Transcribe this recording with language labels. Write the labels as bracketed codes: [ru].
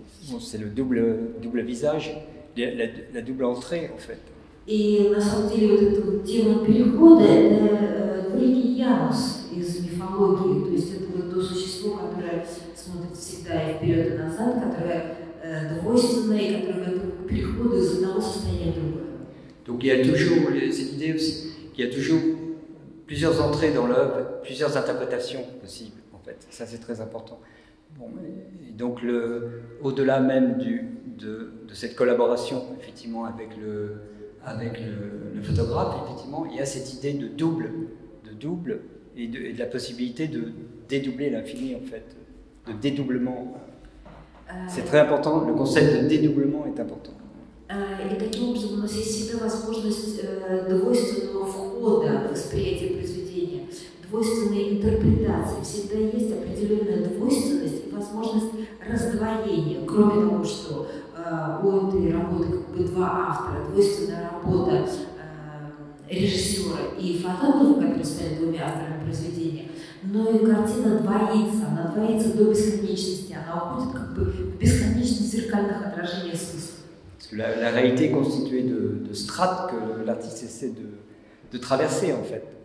[fr] Bon, c'est le double visage, la double entrée en fait. [ru] И на самом деле вот этот вот демон перехода – это двуликий Янус из мифологии, то есть это вот то существо, которое смотрит всегда и вперед и назад, которое двойственное и которое готово к переходу из одного состояния в другое. [fr] Donc il y a toujours cette idée aussi, qu'il y a toujours plusieurs entrées dans l'œuvre, plusieurs interprétations possibles en fait. Ça c'est très important. Bon, et donc au-delà même de cette collaboration effectivement avec le photographe, effectivement, il y a cette idée de double et de la possibilité de dédoubler l'infini en fait, de dédoublement. C'est très important, le concept de dédoublement est important. [ru] И таким образом у нас есть всегда возможность двойственного входа в восприятие произведения, двойственной интерпретации. Всегда есть определенная двойственность и возможность раздвоения. Кроме того, что у этой работы как бы два автора, двойственная работа режиссера и фотографа, которые стали двумя авторами произведения, но и картина двоится, она двоится до бесконечности, она уходит как бы в бесконечность зеркальных отражений смысла. [fr] Parce que la réalité est constituée de strates que l'artiste essaie de traverser en fait.